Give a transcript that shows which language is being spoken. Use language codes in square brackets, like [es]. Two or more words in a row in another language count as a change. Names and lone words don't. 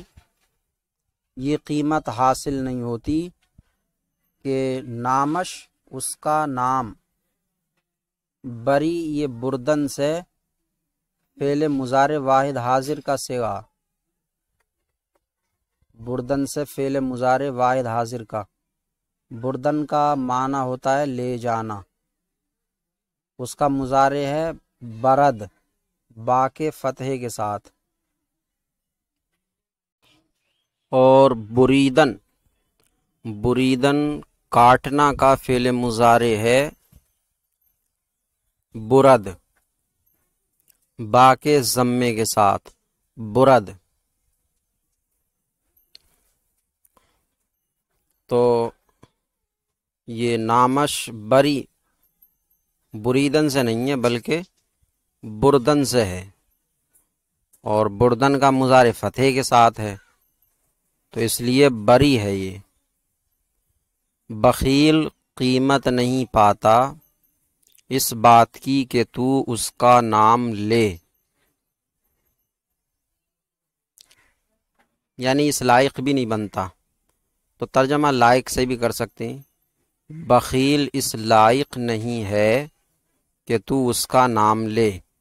[ur] یہ قیمت حاصل نہیں ہوتی کہ نامش اس کا نام، بری یہ بردن سے فعل مضارع واحد حاضر کا صیغہ، بردن سے فعل مضارع واحد حاضر کا، بردن کا معنی ہوتا ہے لے جانا، اس کا مضارع ہے برد، با کے فتحے کے ساتھ، اور بریدن، بریدن کاٹنا کا فعل مضارع ہے برد، با کے ضمے کے ساتھ، برد۔ تو یہ نامش بری بریدن سے نہیں ہے بلکہ بردن سے ہے، اور بردن کا مضارع فتحے کے ساتھ ہے، تو اس لیے بری ہے یہ۔ بخیل قیمت نہیں پاتا اس بات کی کہ تو اس کا نام لے، یعنی اس لائق بھی نہیں بنتا، تو ترجمہ لائق سے بھی کر سکتے ہیں، بخیل اس لائق نہیں ہے کہ تو اس کا نام لے،